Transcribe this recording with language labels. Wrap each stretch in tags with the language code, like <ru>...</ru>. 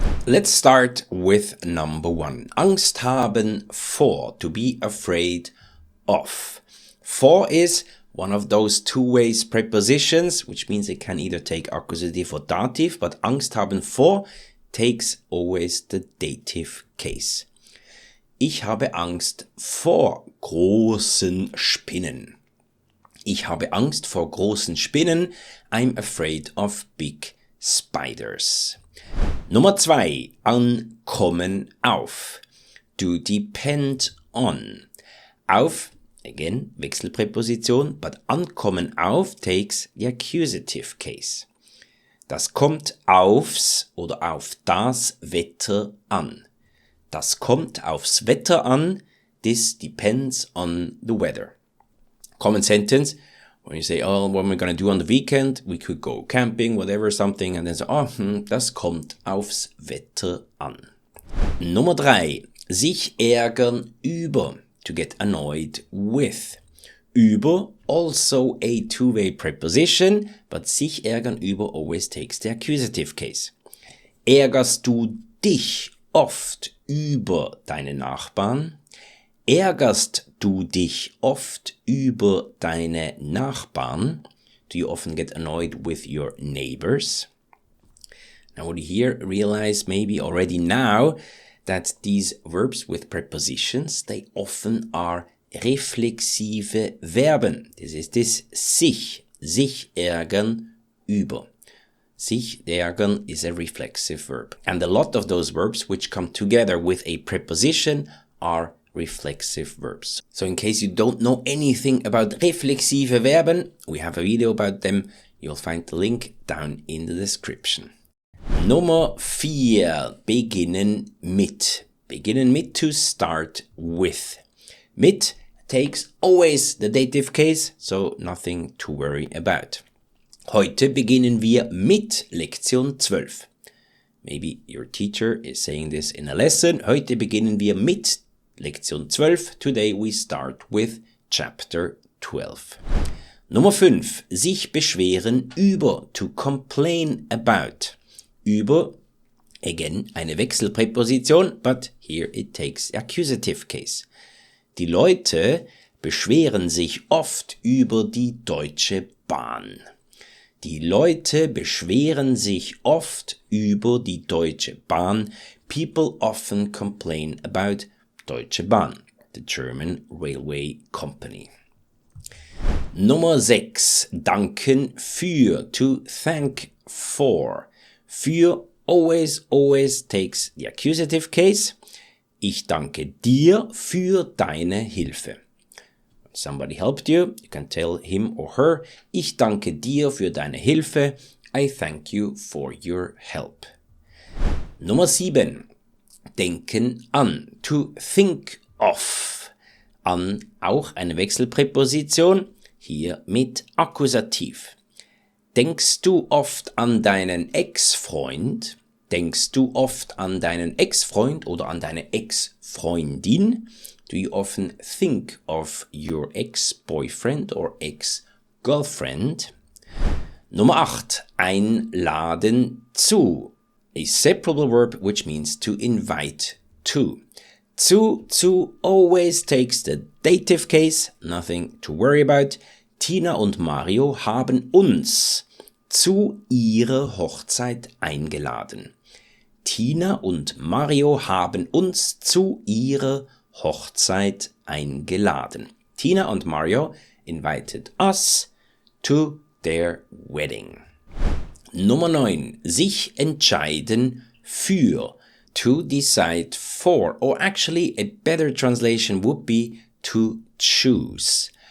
<en>Let's start with number 1.</en> <de>Angst haben vor,</de> <en>to be afraid of. For is one of those two-way prepositions, which means it can either take accusative or dative, but</en> <de>Angst haben vor</de> <en>takes always the dative case.</en> <de>Ich habe Angst vor großen Spinnen. Ich habe Angst vor großen Spinnen.</de> <en>I'm afraid of big spiders.</en> <de>Nummer 2. Ankommen auf.</de> <en>To depend on. Auf, again, Wechselpräposition, but</en> <de>ankommen auf</de> <en>takes the accusative case.</en> <de>Das kommt aufs oder auf das Wetter an. Das kommt aufs Wetter an.</de> <en>This depends on the weather. Common sentence, when you say, oh, what am I going to do on the weekend? We could go camping, whatever, something, and then say, oh,</en> <de>das kommt aufs Wetter an. Nummer 3. Sich ärgern über.</de> <en>To get annoyed with. Über, also a two-way preposition, but</en> <de>sich ärgern über</de> <en>always takes the accusative case.</en> <de>Ärgerst du dich oft über deine Nachbarn? Ärgerst du dich oft über deine Nachbarn?</de> <en>Do you often get annoyed with your neighbors? Now what you here realize maybe already now that these verbs with prepositions, they often are reflexive Verben. This is this</en> <de>sich ärgern über.</de> <en>Sich ärgern is a reflexive verb. And a lot of those verbs which come together with a preposition are reflexive verbs. So in case you don't know anything about reflexive Verben, we have a video about them. You'll find the link down in the description.</en> <de>Nummer 4. Beginnen mit. Beginnen mit,</de> <en>to start with. Mit takes always the dative case, so nothing to worry about.</en> <de>Heute beginnen wir mit Lektion 12.</de> <en>Maybe your teacher is saying this in a lesson.</en> <de>Heute beginnen wir mit Lektion 12.</de> <en>Today we start with chapter 12.</en> <de>Nummer 5. Sich beschweren über.</de> <en>To complain about. Über, again,</en> <de>eine Wechselpräposition,</de> <en>but here it takes accusative case.</en> <de>Die Leute beschweren sich oft über die Deutsche Bahn. Die Leute beschweren sich oft über die Deutsche Bahn.</de> <en>People often complain about Deutsche Bahn, the German railway company.</en> <de>Nummer 6. Danken für.</de> <en>To thank for. Für always takes the accusative case.</en> <de>Ich danke dir für deine Hilfe.</de> <en>Somebody helped you, you can tell him or her,</en> <de>ich danke dir für deine Hilfe.</de> <en>I thank you for your help.</en> <de>Nummer 7. Denken an.</de> <en>To think of.</en> <de>An, auch eine Wechselpräposition, hier mit Akkusativ. Denkst du oft an deinen Ex-Freund? Denkst du oft an deinen Ex-Freund oder an deine Ex-Freundin?</de> <en>Do you often think of your ex-boyfriend or ex-girlfriend?</en> <de>Nummer 8. Einladen zu.</de> <en>A separable verb which means to invite to. Zu always takes the dative case, nothing to worry about.</en> <de>Tina und Mario haben uns zu ihrer Hochzeit eingeladen. Tina und Mario haben uns zu ihrer Hochzeit eingeladen.</de> <en>Tina und Mario invited us to their wedding.</en> <de>Nummer 9. Sich entscheiden für.</de> <en>To decide for. Or actually a better translation would be to choose.</en>